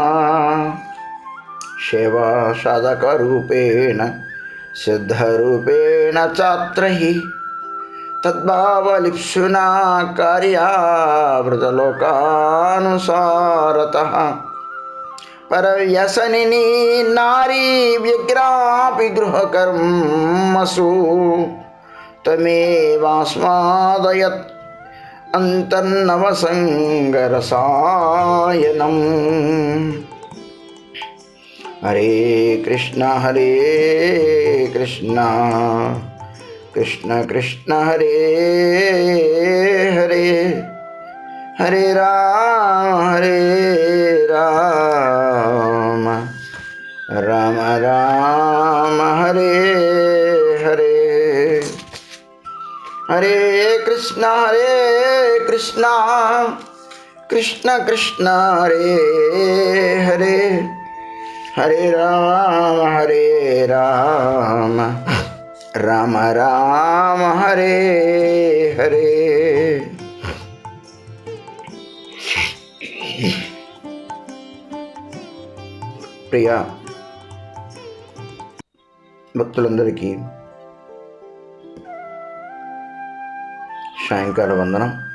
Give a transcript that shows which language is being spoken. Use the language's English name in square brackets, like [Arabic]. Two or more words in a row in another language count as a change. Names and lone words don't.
[Sanskrit] సేవా సాధకరూపేణ సిద్ధరూపేణ చాత్రైః తద్భావలిప్సునా కార్యావృతలోకానుసారతః పరవ్యసనిని నారీ వ్యగ్రాపి గృహకర్మసు తమేవాస్మాదయత్ అంతర్నవసంగరసాయనం. హరే కృష్ణ కృష్ణ కృష్ణ హరే హరే, హరే రామ రామ రామ హరే హరే, హరే కృష్ణ కృష్ణ కృష్ణ హరే హరే, హరే రామ రామ రామ హరే హరే. [Telugu] ప్రియ భక్తులందరికీ సాయంకాల వందనం.